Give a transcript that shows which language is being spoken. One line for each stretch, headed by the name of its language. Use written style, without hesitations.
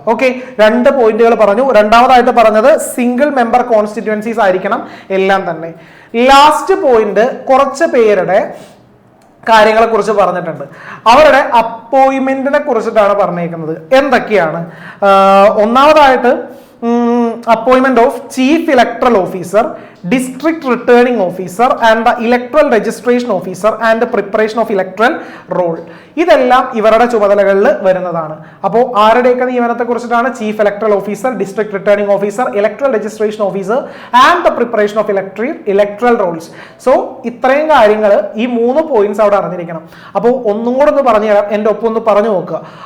Malayalam: Okay, 2 പോയിന്റുകൾ പറഞ്ഞു. രണ്ടാമതായിട്ട് പറഞ്ഞത് സിംഗിൾ മെമ്പർ കോൺസ്റ്റിറ്റ്യുവൻസീസ് ആയിരിക്കണം എല്ലാം തന്നെ. ലാസ്റ്റ് പോയിന്റ് കുറച്ച് പേരുടെ കാര്യങ്ങളെ കുറിച്ച് പറഞ്ഞിട്ടുണ്ട്. അവരുടെ അപ്പോയിന്റ്മെന്റിനെ കുറിച്ചിട്ടാണ് പറഞ്ഞേക്കുന്നത്. എന്തൊക്കെയാണ്?
English: ഒന്നാമതായിട്ട് appointment of chief electoral officer, district returning officer and the electoral registration officer and the preparation of electoral roll.
Malayalam: ഇതെല്ലാം ഇവരുടെ ചുമതലകളിൽ വരുന്നതാണ്. അപ്പോൾ ആരുടെയൊക്കെ നിയമനത്തെ കുറിച്ചിട്ടാണ്?
English: Chief electoral officer, district returning officer, electoral registration officer and the preparation of electoral rolls.
Malayalam: So ഇത്രയും കാര്യങ്ങൾ, ഈ 3 points അവിടെ അറിഞ്ഞിരിക്കണം. അപ്പോൾ ഒന്നും കൂടെ ഒന്ന് പറഞ്ഞു തരാം, എൻ്റെ ഒപ്പം ഒന്ന് പറഞ്ഞു നോക്കുക.